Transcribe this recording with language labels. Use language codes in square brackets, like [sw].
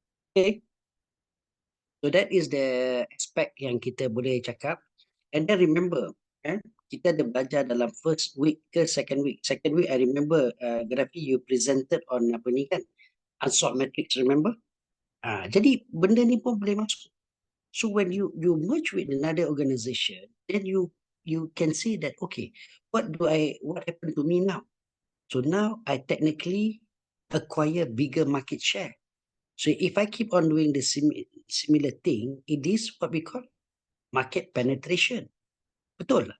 [en] Okay. So that is the aspect [ms] yang kita boleh cakap. [en] And then remember, [ms] kita ada belajar dalam first week ke second week. [en] Second week, I remember, Grafi, you presented on [ms] apa ni kan, [en] unsolved matrix, remember? [ms] Jadi benda ni pun boleh masuk. [en] So when you merge with another organization, then you can say that, okay, what happened to me now? So now I technically acquire bigger market share. So if I keep on doing the similar thing, it is what we call market penetration. Betul.